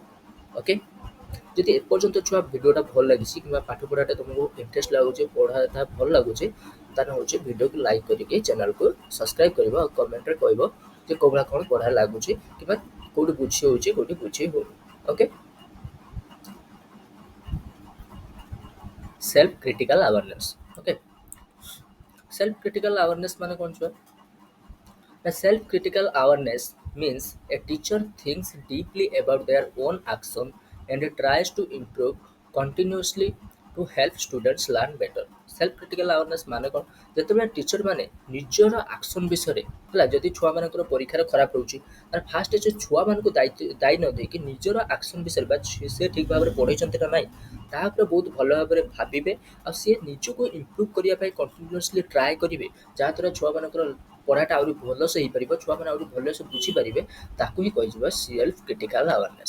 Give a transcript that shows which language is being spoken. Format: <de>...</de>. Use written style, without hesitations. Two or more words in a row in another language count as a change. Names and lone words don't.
<or>ଓକେ, ଯଦି ଏପର୍ଯ୍ୟନ୍ତ ଛୁଆ ଭିଡ଼ିଓଟା ଭଲ ଲାଗିଛି କିମ୍ବା ପାଠ ପଢ଼ାଟା ତୁମକୁ ଇଣ୍ଟରେଷ୍ଟ ଲାଗୁଛି, ପଢ଼ାଟା ଭଲ ଲାଗୁଛି, ତାହେଲେ ହେଉଛି ଭିଡ଼ିଓକୁ ଲାଇକ୍ କରିକି ଚ୍ୟାନେଲକୁ ସବସ୍କ୍ରାଇବ୍ କରିବ ଆଉ କମେଣ୍ଟରେ କହିବ ଯେ କେଉଁ ଭଳିଆ କ'ଣ ପଢ଼ା ଲାଗୁଛି କିମ୍ବା କେଉଁଠି ବୁଝି ହେଉଛି କେଉଁଠି ବୁଝି ହେଉନି।</or> <en>ओके। self critical awareness. ओके। self critical awareness</en> <or>ମାନେ କଣ ଛୁଆ?</or> <en>A self-critical awareness means a teacher thinks deeply about their own action and tries to improve continuously to help students learn better. Self-critical awareness</en> <or>ମାନେ କ'ଣ? ଯେତେବେଳେ ଟିଚର ମାନେ ନିଜର ଆକ୍ସନ ବିଷୟରେ ହେଲା ଯଦି ଛୁଆମାନଙ୍କର ପରୀକ୍ଷାରେ ଖରାପ ରହୁଛି ତାହେଲେ ଫାଷ୍ଟ ସେ ଛୁଆମାନଙ୍କୁ ଦାୟୀ ନ ଦେଇକି ନିଜର ଆକ୍ସନ ବିଷୟରେ ବା ସେ ଠିକ୍ ଭାବରେ ପଢ଼େଇଛନ୍ତି ନା ନାହିଁ ତା ଉପରେ ବହୁତ ଭଲ ଭାବରେ ଭାବିବେ ଆଉ ସିଏ ନିଜକୁ ଇମ୍ପ୍ରୁଭ୍ କରିବା ପାଇଁ କଣ୍ଟିନ୍ୟୁଅସଲି ଟ୍ରାଏ କରିବେ ଯାହାଦ୍ୱାରା ଛୁଆମାନଙ୍କର ପଢ଼ାଟା ଆହୁରି ଭଲସେ ହେଇପାରିବ ଛୁଆମାନେ ଆହୁରି ଭଲସେ ବୁଝିପାରିବେ ତାକୁ ହିଁ କୁହାଯିବ</or> <en>self critical awareness.</en>